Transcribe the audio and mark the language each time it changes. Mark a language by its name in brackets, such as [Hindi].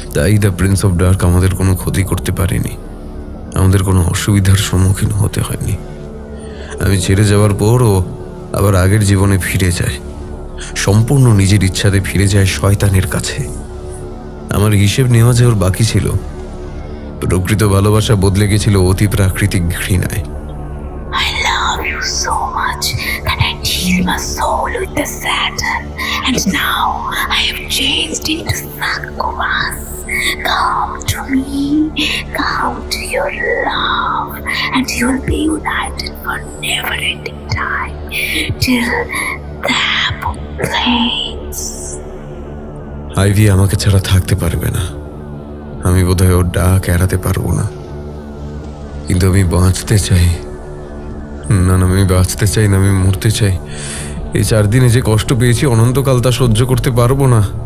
[Bangla] তাই the Prince of dark আমাদের কোনো ক্ষতি করতে পারেনি, আমাদের কোনো অসুবিধার সম্মুখীন হতে হয়নি। আমি ছেড়ে যাওয়ার পর ও আবার আগের জীবনে ফিরে যায়, সম্পূর্ণ নিজের ইচ্ছাতে ফিরে যায় শয়তানের কাছে। আমার হিসেব নেওয়া যে ওর বাকি ছিল। প্রকৃত ভালোবাসা বদলে গেছিল অতি প্রাকৃতিক ঘৃণায়। [English] I love you so much that I heal my soul with the Saturn, and now I have changed into Succubus. Come to me, come to your love, and you'll be united for never-ending time till the apocalypse. [Bangla] Ivy আমাকে ছাড়া থাকতে পারবে না। আমি বোধহয় ওর ডাক এড়াতে পারবো না, কিন্তু আমি বাঁচতে চাই। না, আমি বাঁচতে চাই না, আমি মরতে চাই। এই 4 দিনে যে কষ্ট পেয়েছি অনন্তকাল তা সহ্য করতে পারবো না।